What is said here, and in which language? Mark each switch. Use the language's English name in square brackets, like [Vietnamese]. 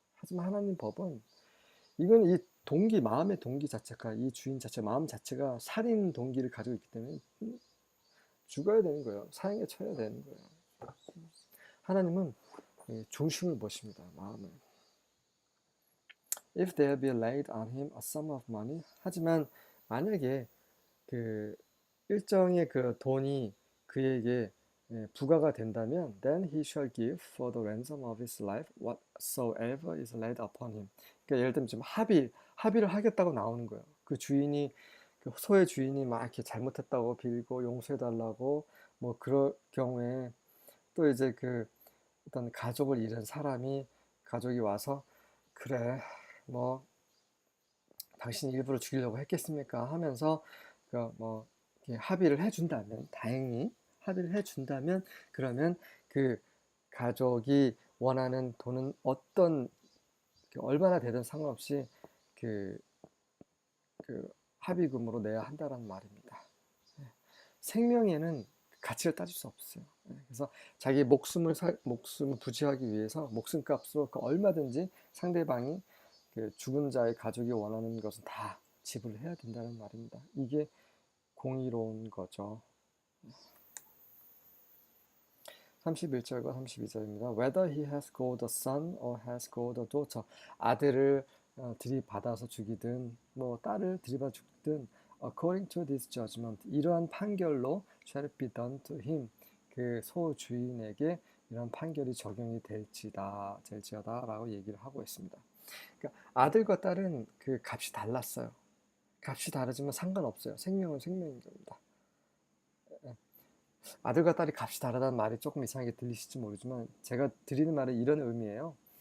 [Korean] 하지만 하나님 법은 이건 이 마음의 동기 자체가 이 주인 자체 마음 자체가 살인 동기를 가지고 있기 때문에 죽어야 되는 거예요. 사형에 처해야 되는 거예요. 하나님은 중심을 보십니다. 마음을. [English] If there be laid on him a sum of money. [Korean] 하지만 만약에 그 일정의 그 돈이 그에게 부과가 된다면 [English] then he shall give for the ransom of his life whatsoever is laid upon him. [Korean] 그러니까 예를 들면 지금 합의를 하겠다고 나오는 거예요. 그 주인이 그 소의 주인이 막 이렇게 잘못했다고 빌고 용서해 달라고 뭐 그럴 경우에 또 이제 그 어떤 가족을 잃은 가족이 와서 그래 뭐 당신이 일부러 죽이려고 했겠습니까 하면서 그뭐 합의를 해준다면 다행히 합의를 해준다면 그러면 그 가족이 원하는 돈은 어떤 얼마나 되든 상관없이 그, 그 합의금으로 내야 한다는 말입니다. 생명에는 가치를 따질 수 없어요. 그래서 자기 목숨을 부지하기 위해서 목숨값으로 얼마든지 상대방이 그 죽은 자의 가족이 원하는 것은 다 지불을 해야 된다는 말입니다. 이게 공의로운 거죠. 31절과 32절입니다. [English] Whether he has got a son or has got a daughter. [Korean] 아들을 들이받아서 죽이든 뭐 딸을 들이받아 죽든 [English] according to this judgment. [Korean] 이러한 판결로 [English] shall it be done to him. [Korean] 그 소주인에게 이런 판결이 적용이 될지어다라고 얘기를 하고 있습니다. 그러니까 아들과 딸은 그 값이 달랐어요. 값이 다르지만 상관없어요. 생명은 생명인 겁니다. 아들과 딸이 값이 다르다는 말이 조금 이상하게 들리실지 모르지만 제가 드리는 말은 이런 의미예요.